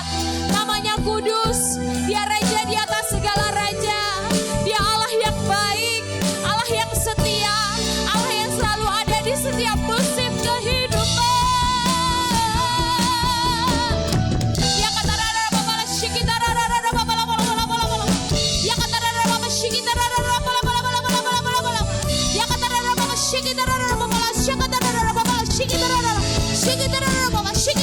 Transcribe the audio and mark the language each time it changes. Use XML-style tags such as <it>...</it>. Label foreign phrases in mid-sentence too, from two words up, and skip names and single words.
<id>Namanya kudus, Dia Raja di atas segala raja. Dia Allah yang baik, Allah yang setia, Allah yang selalu ada di setiap musim kehidupan. Ya kata rara babala shikita rara rara babala bala bala bala bala. Ya kata rara babala shikita rara rara bala bala bala bala bala bala bala. Ya kata rara babala shikita rara babala shikita rara babala shikita rara shikita rara babala</id>